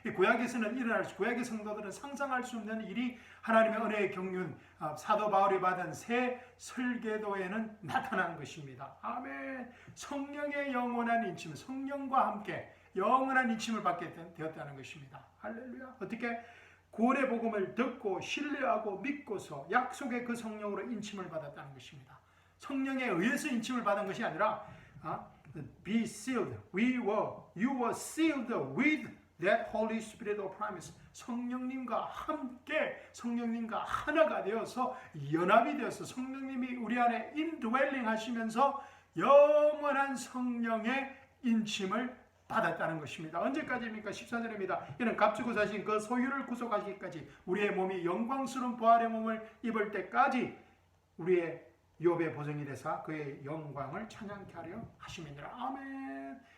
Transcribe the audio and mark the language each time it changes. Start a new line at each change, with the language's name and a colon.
Korean: 구약에서는 일어날 수, 구약의 성도들은 상상할 수 없는 일이 하나님의 은혜의 경륜, 사도 바울이 받은 새 설계도에는 나타난 것입니다. 아멘. 성령의 영원한 인침, 성령과 함께 영원한 인침을 받게 되었다는 것입니다. 할렐루야. 어떻게? 구원의 복음을 듣고 신뢰하고 믿고서 약속의 그 성령으로 인침을 받았다는 것입니다. 성령에 의해서 인침을 받은 것이 아니라
English: be sealed, you were sealed with that Holy Spirit of promise.
Korean: 성령님과 함께 성령님과 하나가 되어서 연합이 되어서 성령님이 우리 안에 indwelling 하시면서 영원한 성령의 인침을 받았다는 것입니다. 언제까지입니까? 14절입니다. 이는 값주고 사신 그 소유를 구속하시기까지 우리의 몸이 영광스러운 부활의 몸을 입을 때까지 우리의 욥의 보증이 되사 그의 영광을 찬양케 하려 하심이니라. 아멘.